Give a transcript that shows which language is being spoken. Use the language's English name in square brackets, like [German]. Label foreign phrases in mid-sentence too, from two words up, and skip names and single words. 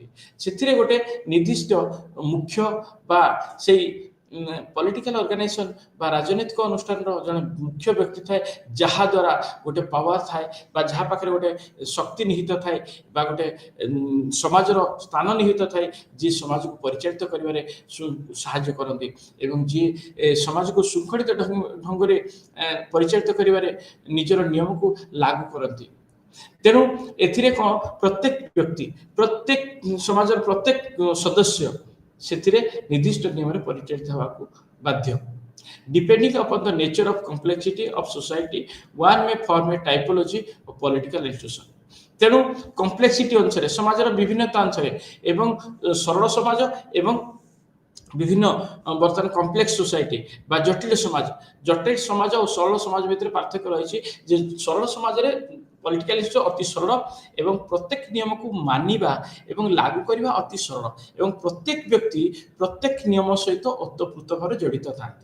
[Odia] ସେଥିରେ ଗୋଟେ ନିର୍ଦ୍ଦିଷ୍ଟ ମୁଖ୍ୟ ବା ସେଇ [English] political organisation [Odia] ବା ରାଜନୈତିକ ଅନୁଷ୍ଠାନର ଜଣେ ମୁଖ୍ୟ ବ୍ୟକ୍ତି ଥାଏ, ଯାହା ଦ୍ୱାରା ଗୋଟେ ପାୱାର ଥାଏ ବା ଯାହା ପାଖରେ ଗୋଟେ ଶକ୍ତି ନିହିତ ଥାଏ ବା ଗୋଟେ ସମାଜର ସ୍ଥାନ ନିହିତ ଥାଏ, ଯିଏ ସମାଜକୁ ପରିଚାଳିତ କରିବାରେ ସାହାଯ୍ୟ କରନ୍ତି ଏବଂ ଯିଏ ସମାଜକୁ ଶୃଙ୍ଖଳିତ ଢଙ୍ଗରେ ପରିଚାଳିତ କରିବାରେ ନିଜର ନିୟମକୁ ଲାଗୁ କରନ୍ତି। ତେଣୁ ଏଥିରେ କ'ଣ ପ୍ରତ୍ୟେକ ବ୍ୟକ୍ତି, ପ୍ରତ୍ୟେକ ସମାଜର ପ୍ରତ୍ୟେକ ସଦସ୍ୟ ସେଥିରେ ନିର୍ଦ୍ଦିଷ୍ଟ ନିୟମରେ ପରିଚାଳିତ ହେବାକୁ ବାଧ୍ୟ। [English] Depending upon the nature of complexity of society, one may form a typology of political institution। [Odia] ତେଣୁ କମ୍ପ୍ଲେକ୍ସିଟି ଅନୁସାରେ ସମାଜର ବିଭିନ୍ନତା ଅନୁସାରେ ଏବଂ ସରଳ ସମାଜ ଏବଂ ବିଭିନ୍ନ ବର୍ତ୍ତମାନ [English] complex society [Odia] ବା ଜଟିଳ ସମାଜ ଓ ସରଳ ସମାଜ ଭିତରେ ପାର୍ଥକ୍ୟ ରହିଛି ଯେ ସରଳ ସମାଜରେ [English] political issue [Odia] ଅତି ସରଳ ଏବଂ ପ୍ରତ୍ୟେକ ନିୟମକୁ ମାନିବା ଏବଂ ଲାଗୁ କରିବା ଅତି ସରଳ ଏବଂ ପ୍ରତ୍ୟେକ ବ୍ୟକ୍ତି ପ୍ରତ୍ୟେକ ନିୟମ ସହିତ ଓତପ୍ରୋତ ଭାବରେ ଜଡ଼ିତ ଥାନ୍ତି।